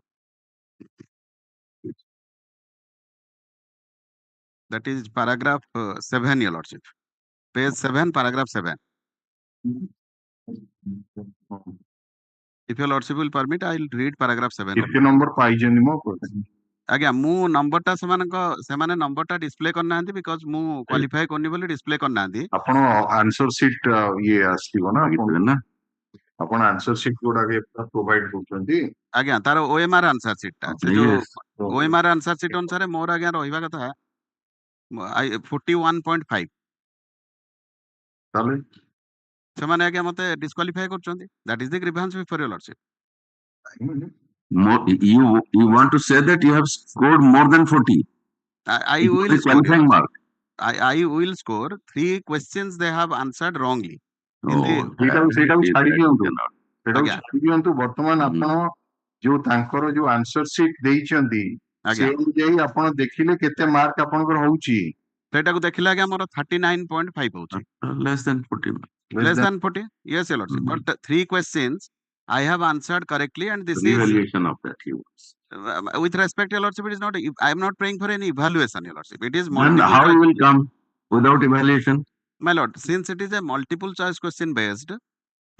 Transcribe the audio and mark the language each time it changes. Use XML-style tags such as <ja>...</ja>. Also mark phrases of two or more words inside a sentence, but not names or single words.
<en>That is paragraph 7, your lordship. Page 7, paragraph 7. If your lordship will permit, I will read paragraph 7. number</en> <or>ଆଜ୍ଞା ମୁଁ ନମ୍ବରଟା ସେମାନେ ନମ୍ବରଟା ଡିସପ୍ଲେ କରିନାହାନ୍ତି ବିକଜ ମୁଁ କ୍ୱାଲିଫାଏ କରିନି ବୋଲି ଡିସପ୍ଲେ କରିନାହାନ୍ତି। ଆପଣ</or> <en>answer sheet</en> <or>ଇଏ ଆସିବ ନା ଆପଣ</or> <en>answer sheet</en> <or>ଗୁଡାକ ପ୍ରୋଭାଇଡ କରୁଛନ୍ତି। ଆଜ୍ଞା ତାର OMR</or> <en>answer sheetଟା</en> <or>ସେ ଯୋଉ OMR</or> <en>answer sheet</en> <or>ଅନୁସାରେ ମୋର ଆଜ୍ଞା ରହିବା କଥା 41.5 ତାହେଲେ ସେମାନେ ଆଜ୍ଞା ମତେ ଡିସକ୍ୱାଲିଫାଏ କରୁଛନ୍ତି।</or> <en>that is the grievance before your lordship. You want to say that you have scored more than 40? I will score. I will score 3 questions they have answered wrongly.</en> <or>ସେଇଟାକୁ ଛାଡି ଦିଅନ୍ତୁ ବର୍ତ୍ତମାନ ଆପଣ ଯୋଉ ତାଙ୍କର ଯୋଉ</or> <en>answer sheet</en> <or>ଦେଇଛନ୍ତି ସେ ଅନୁଯାୟୀ ଆପଣ ଦେଖିଲେ କେତେ ମାର୍କ ଆପଣଙ୍କର ହଉଛି। ସେଇଟାକୁ ଦେଖିଲେ ଆଜ୍ଞା ମୋର 39.5 ହଉଛି।</or> <en>Less than 40. Less than 40? Yes, your lordship. But 3 questions I have answered correctly and this Evaluation of that. With respect, Your Lordship, it is not. I am not praying for any evaluation, Your Lordship. It is And multiple how choice. you will come without evaluation? My Lord, since it is a multiple choice question based, Your</en>